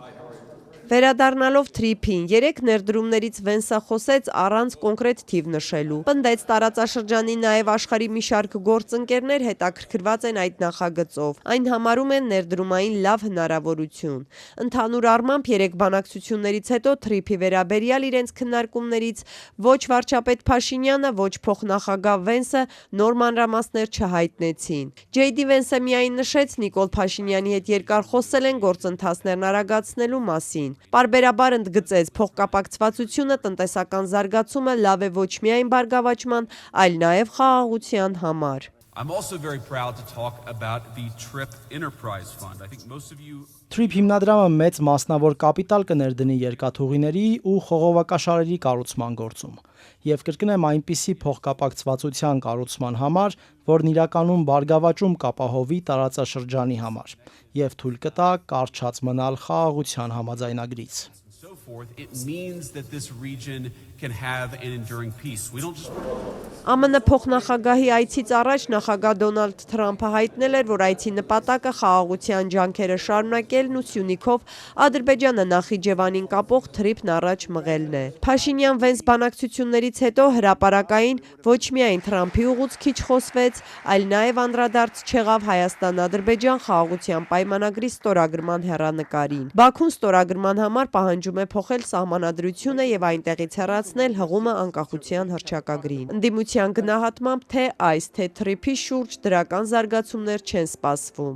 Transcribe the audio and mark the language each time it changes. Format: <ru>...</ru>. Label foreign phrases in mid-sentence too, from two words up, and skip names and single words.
<hy>Վերադառնալով TRIP-ին, 3 ներդրումներից Վենսը խոսեց առանց կոնկրետ թիվ նշելու։ Պնդեց տարածաշրջանի նաև աշխարհի մի շարք գործընկերներ հետաքրքրված են այդ նախագծով։ Այն համարում են ներդրումային լավ հնարավորություն։ Ընդհանուր առմամբ 3 բանակցություններից հետո TRIP-ի վերաբերյալ իրենց քննարկումներից ոչ վարչապետ Փաշինյանը, ոչ փոխնախագահ Վենսը նոր մանրամասներ չհայտնեցին։ J.D. Vance-ը միայն նշեց Նիկոլ Փաշինյանի հետ երկար խոսել են գործընթացներն արագացնելու մասին։ Պարբերաբար ընդգծեց փոխկապակցվածությունը, տնտեսական զարգացումը լավ է ոչ միայն բարգավաճման, այլ նաև խաղաղության համար։</hy> <en>I'm also very proud to talk about the TRIP Enterprise Fund. I think most of you</en> <hy>TRIP հիմնադրամը մեծ մասնավոր կապիտալ կներդնի երկաթուղիների ու խողովակաշարերի կառուցման գործում եւ կրկնեմ այնպիսի փոխկապակցվածության կառուցման համար, որն իրականում բարգավաճում կապահովի տարածաշրջանի համար եւ թույլ կտա կարճած մնալ խաղաղության համաձայնագրից։</hy> <en>so forth, it means that this region can have an enduring peace. We don't just</en> <hy>ԱՄՆ փոխնախագահի այցից առաջ նախագահ Դոնալդ Թրամփը հայտնել էր, որ այցի նպատակը խաղաղության ջանքերը շարունակելն ու Սյունիքով Ադրբեջանը Նախիջևանին կապող TRIP-ն առաջ մղելն է։ Փաշինյան-Վենս բանակցություններից հետո հրապարակային ոչ միայն Թրամփի ուղուց քիչ խոսվեց, այլ նաև անդրադարձ չեղավ Հայաստան-Ադրբեջան խաղաղության պայմանագրի ստորագրման հեռանկարին։ Բաքուն ստորագրման համար պահանջում է փոխել սահմանադրությունը եւ այնտեղից հեռացնել դիմացնել հղումը անկախության հռչակագրին։ Ընդդիմության գնահատմամբ թե այս, թե թրիփի շուրջ դրական զարգացումներ չեն սպասվում։</hy>